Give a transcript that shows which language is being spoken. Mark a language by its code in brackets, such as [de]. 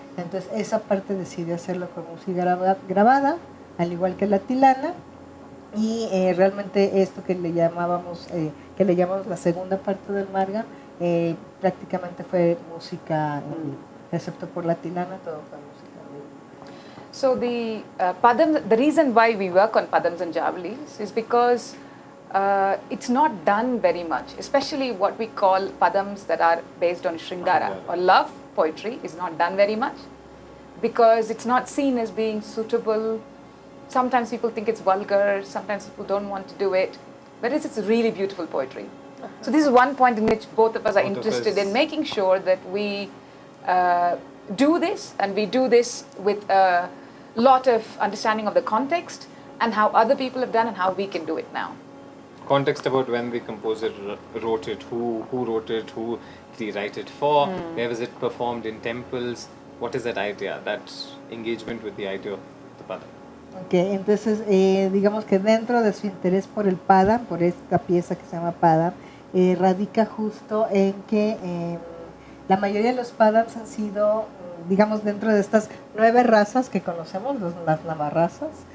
[es] Entonces, esa parte decidí hacerlo con música grabada, al igual que la tilana. Y realmente esto que le llamamos la segunda parte del Margam, prácticamente fue música, excepto por la tilana, todo fue música. [en] So the padams, the reason why we work on padams and javalis is because it's not done very much, especially what we call padams that are based on Shringara or love poetry is not done very much because it's not seen as being suitable. Sometimes people think it's vulgar, sometimes people don't want to do it, whereas it's really beautiful poetry. So this is one point in which both of us are interested in making sure that we do this, and we do this with a lot of understanding of the context and how other people have done and how we can do it now. Context about when the composer wrote it, who wrote it, who did he write it for, where was it performed in temples, what is that idea, that engagement with the idea of the padam. [es] Okay, entonces digamos que dentro de su interés por el padam, por esta pieza que se llama padam, radica justo en que la mayoría de los padams han sido, digamos, dentro de estas 9 razas que conocemos, las navarrazas.